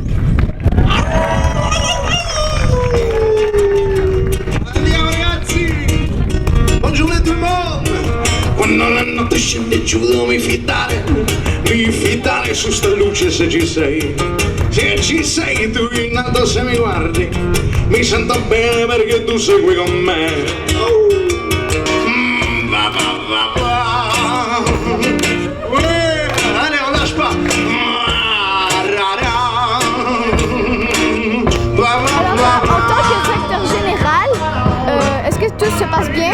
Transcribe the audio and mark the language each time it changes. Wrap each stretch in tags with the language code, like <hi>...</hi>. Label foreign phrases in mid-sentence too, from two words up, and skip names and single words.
<it>Andiamo ragazzi! Buongiorno a</it> <fr>tout le monde!</fr> <it>Quando la notte scende giù devo fidare su sta luce se ci sei. Se ci sei tu in alto se mi guardi, mi sento bene perché tu sei qui con me.</it> <fr>Allez, on lâche pas. Alors, en tant que directeur général, est-ce que tout se passe bien?</fr>